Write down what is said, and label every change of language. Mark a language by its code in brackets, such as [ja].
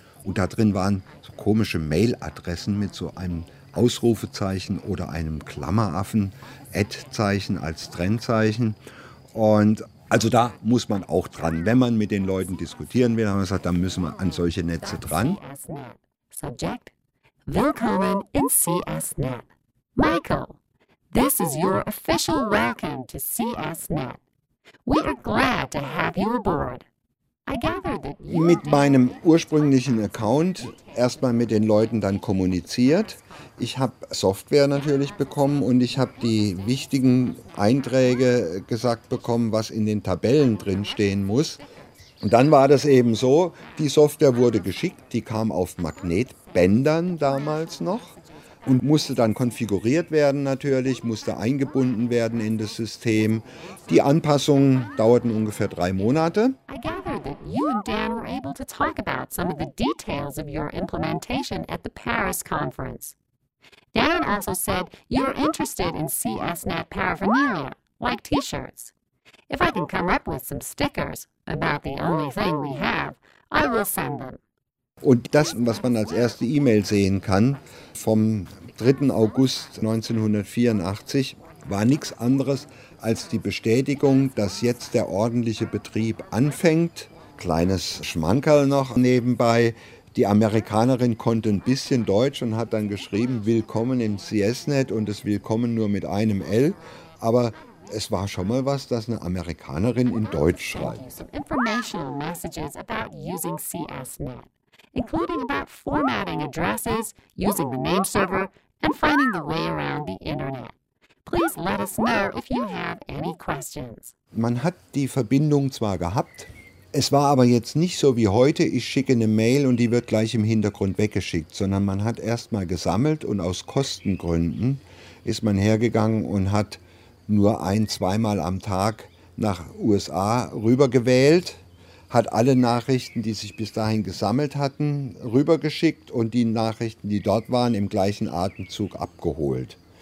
[de] Und da drin waren so komische Mailadressen mit so einem Ausrufezeichen oder einem Klammeraffen, Ad-Zeichen als Trennzeichen. Und also da muss man auch dran. Wenn man mit den Leuten diskutieren will, haben wir gesagt, dann müssen wir an solche Netze dran. Subject. Willkommen in CSNET. [en] Michael, this is your official welcome to CSNET. We are glad to have you aboard. I gathered that you [de] mit meinem ursprünglichen Account erstmal mit den Leuten dann kommuniziert. Ich habe Software natürlich bekommen und ich habe die wichtigen Einträge gesagt bekommen, was in den Tabellen drin stehen muss. Und dann war das eben so, die Software wurde geschickt, die kam auf Magnetbändern damals noch und musste dann konfiguriert werden natürlich, musste eingebunden werden in das System. Die Anpassungen dauerten ungefähr 3 Monate. [en] I gather that you and Dan were able to talk about some of the details of your implementation at the Paris conference. Dan also said you're interested in CSNET paraphernalia, like T-shirts. If I can come up with some stickers about the only thing we have, I will send them. [de] Und das, was man als erste E-Mail sehen kann, vom 3. August 1984, war nichts anderes als die Bestätigung, dass jetzt der ordentliche Betrieb anfängt. Kleines Schmankerl noch nebenbei. Die Amerikanerin konnte ein bisschen Deutsch und hat dann geschrieben, willkommen im CSNET und das Willkommen nur mit einem L. Aber es war schon mal was, dass eine Amerikanerin in Deutsch schreibt. [en] Including about formatting addresses, using the name server, and finding the way around the internet. Please let us know if you have any questions. [de] Man hat die Verbindung zwar gehabt, es war aber jetzt nicht so wie heute, ich schicke eine Mail und die wird gleich im Hintergrund weggeschickt, sondern man hat erst mal gesammelt und aus Kostengründen ist man hergegangen und hat nur 1-2 Mal am Tag nach USA rübergewählt, hat alle Nachrichten, die sich bis dahin gesammelt hatten, rübergeschickt und die Nachrichten, die dort waren, im gleichen Atemzug abgeholt.